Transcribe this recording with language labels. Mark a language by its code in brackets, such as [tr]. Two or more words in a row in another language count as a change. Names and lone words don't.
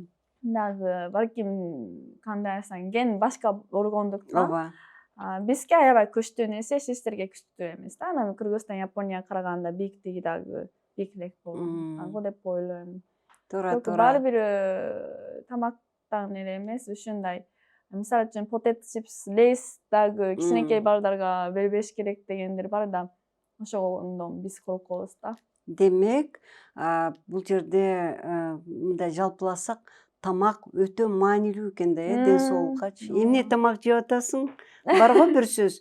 [ky] Дагы балким кандай десең ген башка болгондуктан Ооба. Бизге аябай күчтүү нерсе, сиздерге күчтүү эмес да. Анан Кыргызстан Японияга караганда бийиктиги дагы бийикрак болгон деп ойлойм. Туура. Баары бир тамактан эле эмес, ушундай. Мисалы үчүн [en] potato chips, [ky] Lay's дагы кичинекей балдарга бербеш керек дегендер бар да. Ошондон биз коркобуз да. Демек, бул жерде мындай жалпыласак, тамак өтө маанилүү экен да, ден соолуккачы. Эмне тамак жеп атасың? Барго бир сөз.